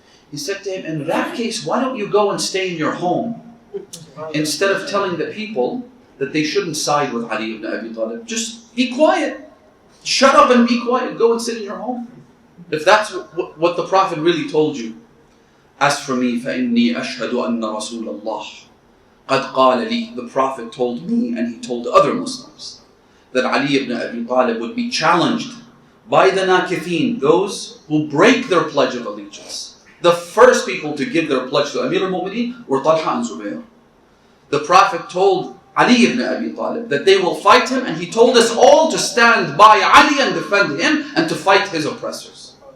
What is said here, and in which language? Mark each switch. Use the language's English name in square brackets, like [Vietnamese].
[English] He said to him, in that case, why don't you go and stay in your home instead of telling the people that they shouldn't side with Ali ibn Abi Talib. Just be quiet. Shut up and be quiet. Go and sit in your home. If that's what the Prophet really told you. As for me, [Arabic] فَإِنِّي أَشْهَدُ أَنَّ رَسُولَ اللَّهِ قَدْ قَالَ لِي. [English] The Prophet told me, and he told other Muslims, that Ali ibn Abi Talib would be challenged by the nakithin, those who break their pledge of allegiance. The first people to give their pledge to Ameerul Momineen were Talha and Zubayr. The Prophet told Ali ibn Abi Talib that they will fight him, and he told us all to stand by Ali and defend him and to fight his oppressors.